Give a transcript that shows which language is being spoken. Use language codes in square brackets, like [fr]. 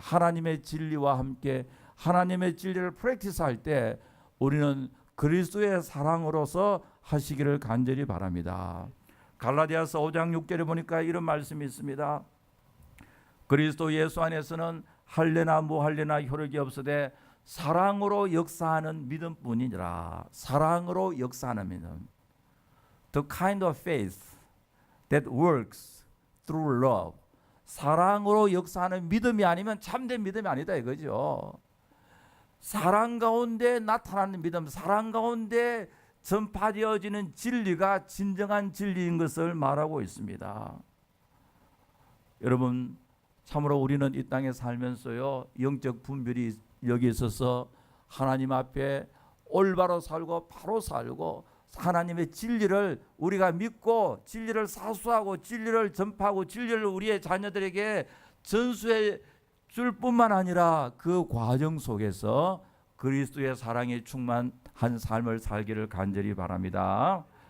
[ko] 하나님의 진리와 함께 하나님의 진리를 프랙티스할 때 우리는 그리스도의 사랑으로서 하시기를 간절히 바랍니다. 갈라디아서 5장 6절에 보니까 이런 말씀이 있습니다. 그리스도 예수 안에서는 할례나 무할례나 효력이 없으되 사랑으로 역사하는 믿음뿐이니라. 사랑으로 역사하는 믿음. [en] The kind of faith that works through love. [ko] 사랑으로 역사하는 믿음이 아니면 참된 믿음이 아니다 이거죠. 사랑 가운데 나타나는 믿음, 사랑 가운데 전파되어지는 진리가 진정한 진리인 것을 말하고 있습니다. 여러분, 참으로 우리는 이 땅에 살면서요, 영적 분별이 여기 있어서 하나님 앞에 올바로 살고 바로 살고 하나님의 진리를 우리가 믿고 진리를 사수하고 진리를 전파하고 진리를 우리의 자녀들에게 전수해 줄 뿐만 아니라 그 과정 속에서 그리스도의 사랑에 충만한 삶을 살기를 간절히 바랍니다.